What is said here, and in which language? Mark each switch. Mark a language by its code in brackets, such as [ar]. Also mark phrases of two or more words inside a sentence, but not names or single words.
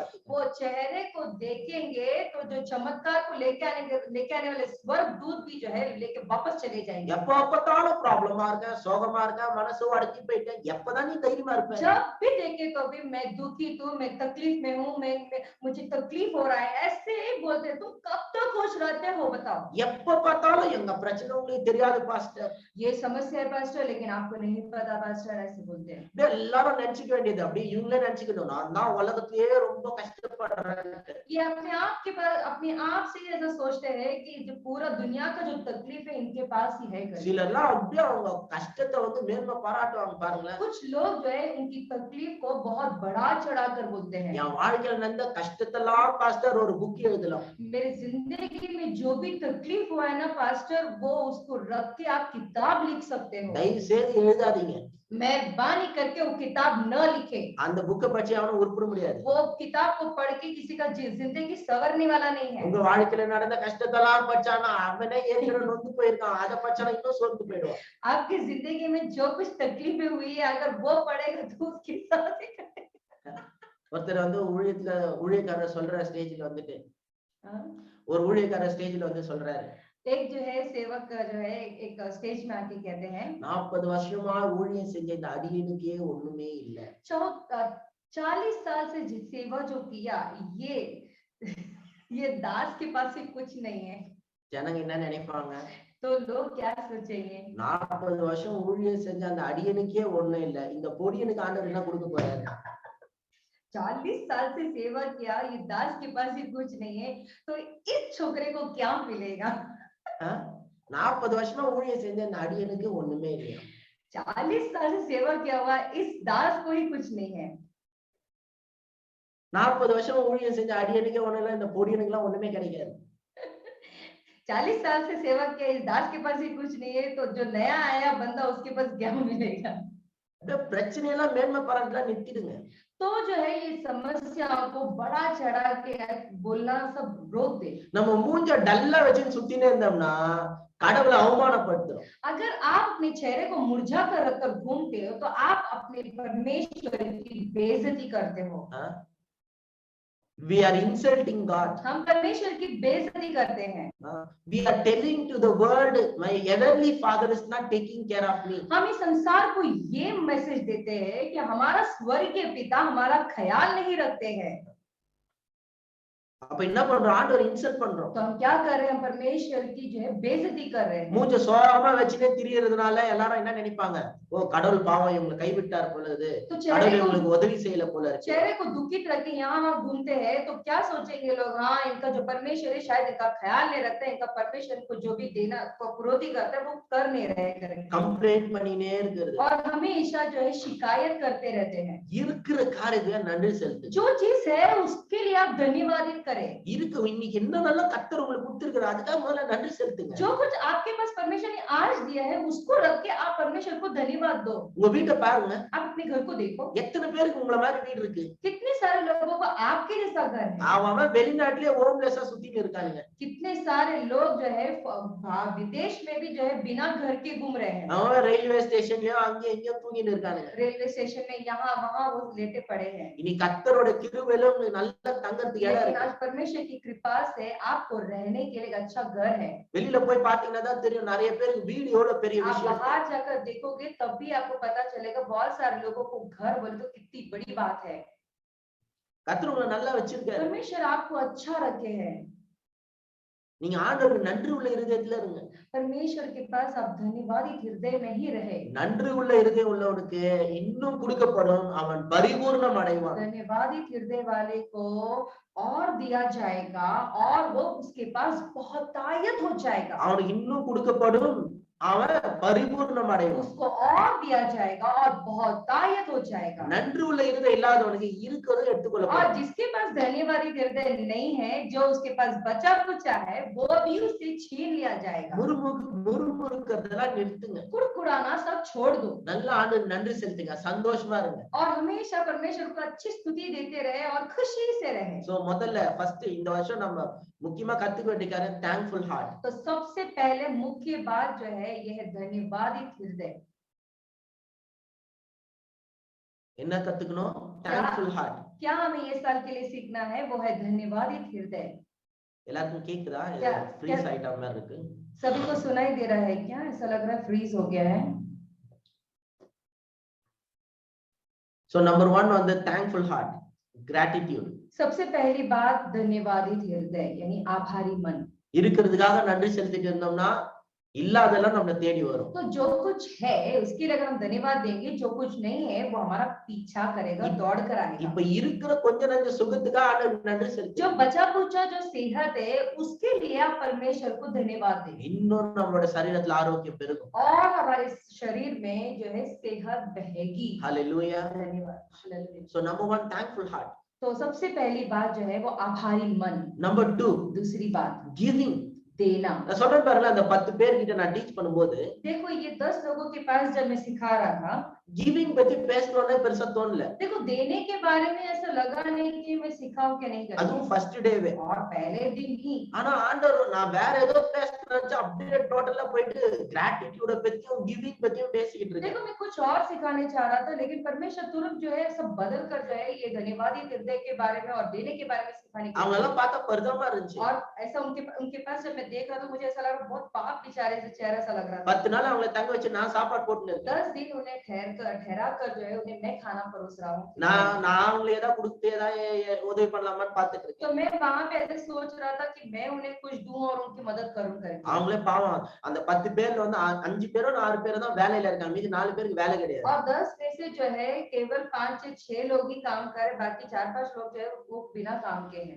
[hi] वो चेहरे को देखेंगे तो जो चमत्कार को लेके आने वाले स्वर्गदूत भी जो है लेके वापस चले जाएंगे। [ta] எப்ப பார்த்தாலும் ப்ராப்ளமா இருக்க, சோகமா இருக்க, மனசு அடக்கி போயிட்ட, எப்பதான் நீ தைரியமா இருப்ப? [hi] जब भी देखे तो भी मैं दुखी हूँ, मैं तकलीफ में हूँ, मुझे तकलीफ हो रहा है, ऐसे ही बोलते हैं। तुम कब तक खुश रहते हो बताओ? [ta] எப்ப பார்த்தாலும் எங்க பிரச்சனை உங்களுக்கு தெரியாது பாஸ்டர். [hi] ये समस्या है पास्टर, लेकिन आपको नहीं पता पास्टर, ऐसे बोलते हैं। [ta] எல்லாரும் நினைச்சுக்க வேண்டியது அப்படி இவங்களே நினைச்சுக்கணும், நான் தான் உலகத்திலேயே ரொம்ப கஷ்டப்படுறேன். [hi] ये अपने आप से ऐसा सोचते हैं कि जो पूरा दुनिया का जो तकलीफ है इनके पास ही है। [ta] சிலர்லாம் அப்படியே அவங்க கஷ்டத்தை மேன்மை பாராட்டுவாங்க பாருங்களேன். [hi] कुछ लोग जो है उनकी तकलीफ को बहुत बढ़ा चढ़ा कर बोलते हैं। [ta] என் வாழ்க்கையில நடந்த கஷ்டத்தெல்லாம் பாஸ்டர் ஒரு புக் எழுதலாம். [hi] मेरे जिंदगी में जो भी तकलीफ हुआ है ना पास्टर, वो उसको रख के आप किताब लिख सकते हो। [ta] தயவு செய்து எழுதாதீங்க. [hi] मेहरबानी करके वो किताब न लिखे। [ta] அந்த புக்கை பற்றி அவனும் உருப்பட முடியாது. [hi] वो किताब को पढ़ के किसी का जिंदगी संवरने वाला नहीं है। [ta] உங்க வாழ்க்கையில நடந்த கஷ்டத்தெல்லாம் படிச்சானா அவனே ஏற்கனவே நொந்து போயிருக்கான், அதை படிச்சானா இன்னும் சோர்ந்து போயிடுவான். [hi] आपकी जिंदगी में जो कुछ तकलीफें हुई है अगर वो पढ़ेगा तो उसके साथ [ta] ஒருத்தர் ஊழியக்காரர் சொல்ற ஸ்டேஜ்ல வந்துட்டு ஒரு ஊழியக்காரர் ஸ்டேஜ்ல வந்து சொல்றாரு, [hi] एक जो है सेवक जो है एक स्टेज में आके कहते हैं [ta] 40 வருஷமா ஊழியம் செஞ்ச இந்த அடியனுக்கே ஒண்ணுமே இல்ல. [hi] 40 साल से सेवा जो किया ये दास के पास ही कुछ नहीं है. [ta] ஜனங்க என்ன நினைப்பாங்க? [hi] तो लोग क्या सोचेंगे? [ta] 40 வருஷம் ஊழியம் செஞ்ச அந்த அடியனுக்கே ஒண்ணும் இல்ல, இந்த பொடியனுக்கு ஆண்டவர் என்ன கொடுக்க போறாரு? [hi] 40 साल से सेवा किया, ये दास के पास ही कुछ नहीं है, तो इस छोकरे को क्या मिलेगा? [ta] 40 வருஷமா ஊழியம் செஞ்ச அந்த அடியனுக்கு ஒண்ணுமே இல்லையா? [hi] 40 साल से सेवा किया हुआ इस दास को ही कुछ नहीं है. [ta] 40 வருஷம் ஊழியம் செஞ்ச அடியனுக்கே ஒண்ணும் இல்ல, இந்த பொடியனுக்கு எல்லாம் ஒண்ணுமே கிடைக்காது. [hi] 40 साल से सेवा किया इस दास के पास ही कुछ नहीं है, तो जो नया आया बंदा उसके पास क्या मिलेगा? [ta] பிரச்சனை எல்லாம் மேன்மை பாராட்டலாம் நிறுத்திடுங்க. [hi] तो जो है ये समस्या को बड़ा चढ़ा के बोलना सब रोक दे. [ta] நம்ம மூஞ்ச டல்லா வச்சு சுத்தினே இருந்தோம்னா கடவுளை அவமானப்படுத்துறோம். [hi] अगर आप अपने चेहरे को मुरझा कर रखकर घूमते हो, तो आप अपने परमेश्वर की बेइज्जती करते हो. [en] We are insulting God. [hi] हम परमेश्वर की बेइज्जती करते हैं. [en] We are telling to the world, my heavenly Father is not taking care of me. [hi] हम इस संसार को ये मैसेज देते हैं कि हमारा स्वर्गीय पिता हमारा ख्याल नहीं रखते हैं. [ta] அப்ப என்ன பண்றோம்? ஆண்டவரை இன்சல்ட் பண்றோம். [hi] तो हम क्या कर रहे हैं? परमेश्वर की जो है बेइज्जती कर रहे हैं. [ta] மூஞ்ச சோகமா வச்சிட்டே திரியறதுனால எல்லாரும் என்ன நினைப்பாங்க? ஓ கடவுள் பாவம் இவங்களை கைவிட்டார் போல இது. கடவுள் இவங்களுக்கு உதவி செய்யல போல இருக்கு. [hi] चेहरे को दुखित रख के यहाँ घूमते हैं, तो क्या सोचेंगे लोग? हाँ, इनका जो परमेश्वर है शायद इनका ख्याल नहीं रखता है, इनका परमेश्वर को जो भी देना विरोधी करता है वो कर नहीं रहे करेंगे. [ta] कंप्लेंट பண்ணினே இருக்குது. [hi] और हमेशा जो है शिकायत करते रहते हैं. [ta] இருக்கிற காரியத்துக்கு நன்றி செலுத்து. [hi] जो चीज है उसके लिए आप धन्यवादित करें. [ta] இருக்கு இன்னைக்கு என்னென்னலாம் கர்த்தர் உங்களுக்கு கொடுத்திருக்காரு அதுக்காக முதல்ல நன்றி செலுத்துங்க. [hi] जो कुछ आपके पास परमेश्वर ने आज दिया है उसको रख के आप परमेश्वर को धन्यवाद दो. [ta] உங்க வீட்டை பாருங்க. [hi] आप अपने घर को देखो. [ta] எத்தனை பேருக்கு உங்கள மாதிரி வீடு இருக்கு? [hi] कितने सारे लोगों को आपके जैसा घर है. [ta] அவன் வெளிநாட்டிலே ஹோம்லெஸ்ஸா சுத்திட்டு இருக்காங்க. [hi] कितने सारे लोग जो है विदेश में भी जो है बिना घर के घूम रहे हैं. [ta] அவன் [en] railway stationலயோ [ta] அங்க எங்கயோ தூங்கிட்டு இருக்காங்க. [en] railway station [hi] में यहाँ वहाँ वो लेटे पड़े हैं. [ta] இனி கர்த்தரோட கிருபையில உங்களுக்கு நல்ல தங்கறதுக்கு இடம் இருக்கு. [hi] आज परमेश्वर की कृपा से आपको रहने के लिए अच्छा घर है. [ta] வெளியில போய் பாத்தீங்கன்னா தான் தெரியும் நிறைய பேருக்கு வீடு எவ்வளவு பெரிய விஷயம். [hi] आप बाहर जाकर देखोगे तब भी आपको पता चलेगा बहुत सारे लोगों को घर बोले तो कितनी बड़ी बात है. [ta] கர்த்தர் உங்களை நல்லா வச்சிருக்காரு. [hi] परमेश्वर आपको अच्छा रखे हैं. [ta] நீங்க ஆண்டவருக்கு நன்றி உள்ள இருதயத்துல இருங்க. [hi] परमेश्वर के पास आप धन्यवादी हृदय में ही रहे. [ta] நன்றி உள்ள இருதயம் உள்ளவனுக்கு இன்னும் கொடுக்கப்படும், அவன் பரிபூர்ணம் அடைவான். [hi] धन्यवादी हृदय वाले को और दिया जाएगा और वो उसके पास बहुतायत हो जाएगा. [ta] அவனுக்கு இன்னும் கொடுக்கப்படும், அவன் பரிபூர்ணம் அடைவான். [hi] उसको और दिया जाएगा और बहुतायत हो जाएगा. [ta] நன்றி உள்ள இருதயம் இல்லாதவனுக்கு இருக்கிறதை எடுத்துக்கொள்ளப்படும். [hi] और जिसके पास धन्यवादी हृदय नहीं है, जो उसके पास बचा कुचा है, वो भी उससे छीन लिया जाएगा. [ta] முறுமுறுக்கிறதெல்லாம் நிறுத்துங்க. [hi] कुड़कुड़ाना सब छोड़ दो. [ta] நல்ல ஆண்டவருக்கு நன்றி செலுத்துங்க, சந்தோஷமா இருங்க. [hi] और हमेशा परमेश्वर को अच्छी स्तुति देते रहे और खुशी से रहे. [ta] சோ முதல்ல ஃபர்ஸ்ட் இந்த வருஷம் நம்ம முக்கியமா கத்துக்க வேண்டிய காரியம் [en] thankful heart. [hi] तो सबसे पहले मुख्य बात जो है यह धन्यवादी हृदय. [ta] என்ன கத்துக்கணும்? [en] thankful heart. [hi] क्या हमें ये साल के लिए सीखना है? वो है धन्यवादी हृदय. [ta] எல்லாருக்கும் கேக்குதா? [en] freeze item [ta] மாதிரி இருக்கு. [hi] सभी को सुनाई दे रहा है क्या? ऐसा लग रहा है फ्रीज हो गया है. [en] So number 1 on the thankful heart, gratitude. [hi] सबसे पहली बात धन्यवादी हृदय यानी आभारी मन. [ta] இருக்கிறதுக்காக நன்றி செலுத்திட்டு இருந்தோம்னா இல்லாதெல்லாம் நம்மள தேடி வரும். [hi] तो जो कुछ है उसके लिए अगर हम धन्यवाद देंगे, जो कुछ नहीं है वो हमारा पीछा करेगा, दौड़ कर आएगा. [ta] இப்ப இருக்கிற கொஞ்ச நஞ்ச சுகத்துக்காக ஆண்டவருக்கு நன்றி செலுத்து. [hi] जो बचा कुचा जो सेहत है उसके लिए आप परमेश्वर को धन्यवाद दें. [ta] இன்னும் நம்மளோட சரீரத்துல ஆரோக்கியம் பெருகும். [hi] और हमारे शरीर में जो है सेहत बहेगी. हालेलुया. धन्यवाद. [en] So number 1 thankful heart. [hi] तो सबसे पहली बात जो है वो आभारी मन. [en] Number 2 [hi] दूसरी बात [en] giving. [hi] देना. [ta] நான் சொல்றேன் பாருங்க, அந்த 10 பேர் கிட்ட நான் டீச் பண்ணும்போது [hi] देखो ये 10 लोगों के पास जब मैं सिखा रहा था, [ta] கிவிங் பத்தி பேசணும்னே பெருசா தோணல. [hi] देखो देने के बारे में ऐसा लगा नहीं कि मैं सिखाऊं क्या नहीं करती [ta] அதுவும் ஃபர்ஸ்ட் டேவே. [hi] और पहले दिन ही [ta] ஆனா ஆண்டவர் நான் வேற ஏதோ பேசணும்னு அப்படியே டோட்டலா போயிட்டு கிராட்டிட்யூட பத்தியும் கிவிங் பத்தியும் பேசிக்கிட்டு இருக்கேன். [hi] देखो मैं कुछ और सिखाने चाह रहा था लेकिन परमेश्वर तुरंत जो है सब बदल कर जो है ये धन्यवादी हृदय के बारे में और देने के बारे में सिखाने [ta] அவங்க எல்லாம் பார்த்தா பரிதாபமா இருந்துச்சு. [hi] और ऐसा उनके पास जब मैं देख रहा था मुझे ऐसा लगा बहुत पाप बेचारे से चेहरा सा लग रहा था। [ta] 10 நாள் அவங்களை தங்க வச்சு நான் சாப்பாடு போட்டுன்னு இருக்கேன். [hi] 10 दिन उन्हें ठहरा कर जो है उन्हें मैं खाना परोस रहा हूँ। [ta] நான் அவங்களை ஏதாவது கொடுத்து ஏதாவது உதவி பண்ணலாமான்னு பார்த்துட்டு இருக்கேன். [hi] तो मैं वहां पे ऐसे सोच रहा था कि मैं उन्हें कुछ दूं और उनकी मदद करूं करके। [ta] அவங்களே பாவம் அந்த 10 பேர்ல வந்து 5 பேரோ 4 பேரோ தான் வேலையில இருக்காங்க. மீதி 4 பேருக்கு வேலை கிடையாது. [hi] और 10 में से जो है केवल 5 से 6 लोग ही काम कर रहे, बाकी 4-5 लोग जो है वो बिना काम के हैं।